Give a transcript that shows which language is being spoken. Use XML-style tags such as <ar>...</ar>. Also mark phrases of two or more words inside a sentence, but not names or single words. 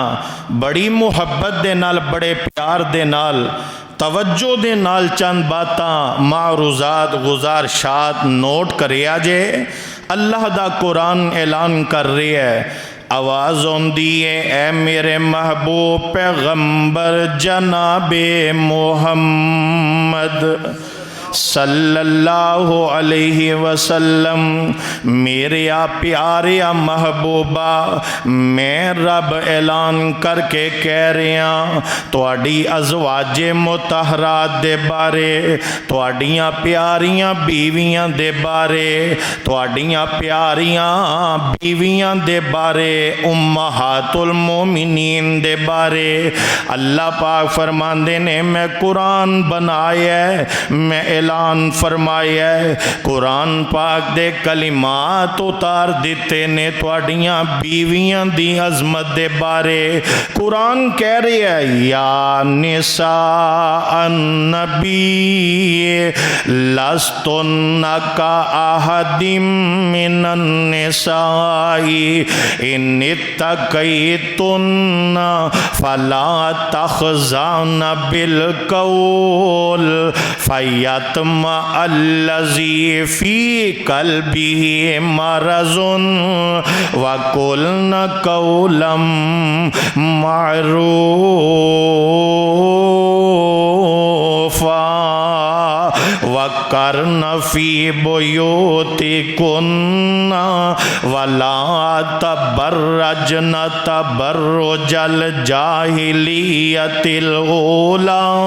<pa>ਬੜੀ ਮੁਹੱਬਤ ਦੇ ਨਾਲ, ਬੜੇ ਪਿਆਰ ਦੇ ਨਾਲ, ਤਵੱਜੋ ਦੇ ਨਾਲ ਚੰਦ ਬਾਤਾਂ ਮਾਰੂਜ਼ਾਤ ਗੁਜ਼ਾਰਸ਼ਾਤ ਨੋਟ ਕਰਿਆ ਜੇ। ਅੱਲਾਹ ਦਾ ਕੁਰਾਨ ਐਲਾਨ ਕਰ ਰਿਹਾ ਹੈ, ਆਵਾਜ਼ ਆਉਂਦੀ ਹੈ, ਐ ਮੇਰੇ ਮਹਿਬੂਬ ਪੈਗ਼ੰਬਰ ਜਨਾਬੇ ਮੋਹੰਮਦ</pa> <ar>صلى الله عليه وسلم,</ar> <pa>ਮੇਰੇ ਆ ਪਿਆਰੇ ਆ ਮਹਿਬੂਬਾ, ਮੈਂ ਰੱਬ ਐਲਾਨ ਕਰਕੇ ਕਹਿ ਰਿਹਾ ਤੁਹਾਡੀ ਅਜ਼ਵਾਜੇ ਮੁਤਹਰਾਤ ਦੇ ਬਾਰੇ, ਤੁਹਾਡੀਆਂ ਪਿਆਰੀਆਂ ਬੀਵੀਆਂ ਦੇ ਬਾਰੇ, ਤੁਹਾਡੀਆਂ ਪਿਆਰੀਆਂ ਬੀਵੀਆਂ ਦੇ ਬਾਰੇ,</pa> <ar>أمهات المؤمنين</ar> <pa>ਦੇ ਬਾਰੇ ਅੱਲਾਹ ਪਾਕ ਫ਼ਰਮਾਂਦੇ ਨੇ ਮੈਂ ਕੁਰਾਨ ਬਣਾਇਆ, ਮੈਂ ਐਲਾਨ ਫ਼ਰਮਾਇਆ, ਕੁਰਾਨ ਪਾਕ ਦੇ ਕਲਿਮਾਤ ਉਤਾਰ ਦਿੱਤੇ ਨੇ ਤੁਹਾਡੀਆਂ ਬੀਵੀਆਂ ਦੀ ਅਜ਼ਮਤ ਦੇ ਬਾਰੇ। ਕੁਰਾਨ ਕਹਿ ਰਿਹਾ ਹੈ,</pa> <ar>يا نساء النبي لستن كأحد من النساء إن اتقيتن فلا تخضعن بالقول فيطمع الذي في قلبه مرض وقلن قولا معروفا وقرن في بيوتكن ولا تبرجن تبرج الجاهلية الأولى</ar>